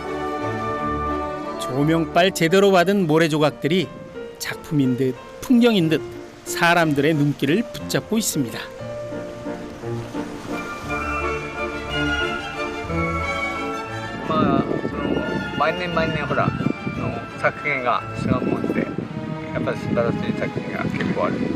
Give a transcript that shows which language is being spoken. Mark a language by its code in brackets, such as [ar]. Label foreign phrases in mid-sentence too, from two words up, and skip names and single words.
[ko] 조명빨 제대로 받은 모래조각들이 작품인 듯 풍경인 듯 사람들의 눈길을 붙잡고 있습니다. [ja] 毎年ほら作品が違うもんでやっぱり素晴らしい作品が結構ある。